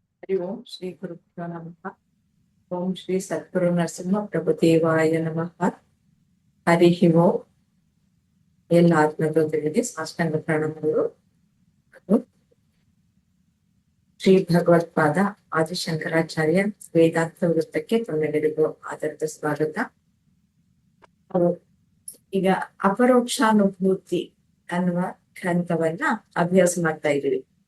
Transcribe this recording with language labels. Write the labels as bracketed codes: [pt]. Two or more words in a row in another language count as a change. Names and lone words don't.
[sa] ಹರಿ ಓಂ ಶ್ರೀ ಗುರುಭ್ಯೋ ನಮಃ. ಓಂ ಶ್ರೀ ಸದ್ಗುರು ನರಸಿಂಹ ಪ್ರಭು ದೇವಾಯ ನಮಃ. ಹರಿ ಓಂ. [kn] ಎಲ್ಲ ಆತ್ಮಗಳಿಗೆ ಸಾಷ್ಟಾಂಗ ಪ್ರಣಾಮಗಳು. ಶ್ರೀ ಭಗವತ್ಪಾದ ಆದಿಶಂಕರಾಚಾರ್ಯ ವೇದಾಂತ ವೃತ್ತಕ್ಕೆ ತಮ್ಮೆಲ್ಲರಿಗೂ ಆದರದ ಸ್ವಾಗತ. ಈಗ ಅಪರೋಕ್ಷಾನುಭೂತಿ ಅನ್ನುವ ಗ್ರಂಥವನ್ನ ಅಭ್ಯಾಸ ಮಾಡ್ತಾ ಇದ್ದೀವಿ.